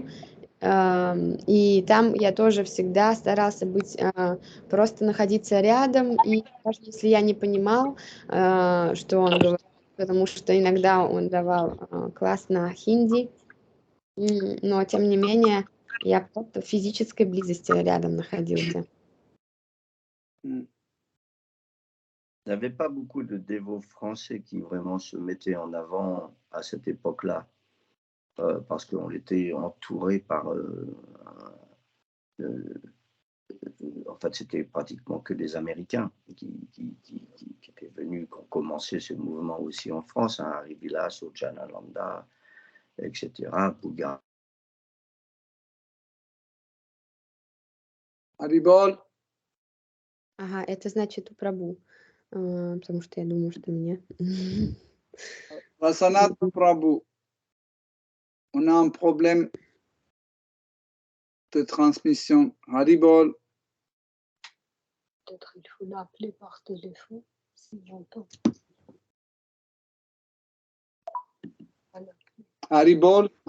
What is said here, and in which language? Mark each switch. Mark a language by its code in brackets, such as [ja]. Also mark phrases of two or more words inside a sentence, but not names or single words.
[ru] И там я тоже всегда старался просто находиться рядом, и даже если я не понимал, что он говорит, потому что иногда он давал класс на хинди, но тем не менее я просто в физической близости рядом находился. [fr] Il n'y avait pas beaucoup de dévots français qui vraiment se mettaient en avant à cette époque-là, parce qu'on était entouré par... en fait, c'était pratiquement que des Américains qui étaient venus, qui ont commencé ce mouvement aussi en France, hein, Hari Vilas, Ojanalanda, etc. Bouga. Haribol. [ru] Ага, это значит у Прабу, потому что я думаю, что мне. [fr] Prasannatma Prabhu, on a un problème de transmission. Haribol. Peut-être il faut l'appeler par téléphone, si j'entends. Voilà. Haribol.